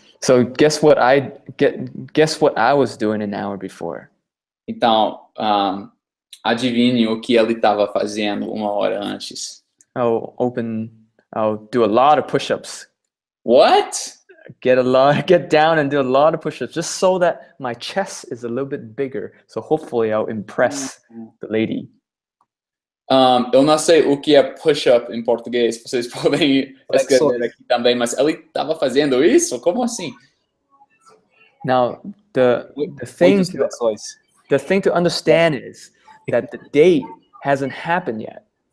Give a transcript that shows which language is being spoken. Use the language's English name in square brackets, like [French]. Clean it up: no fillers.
[English] So guess what I was doing an hour before. [Portuguese] Então, adivinhe o que ele estava fazendo 1 hora antes. [English] I'll do a lot of push-ups. What? Get down and do a lot of push-ups just so that my chest is a little bit bigger. So hopefully I'll impress the lady. [Portuguese] Eu não sei o que é push-up em português. Vocês podem escrever aqui também, mas ele estava fazendo isso? Como assim? [English] Now, the thing to understand is that the date hasn't happened yet.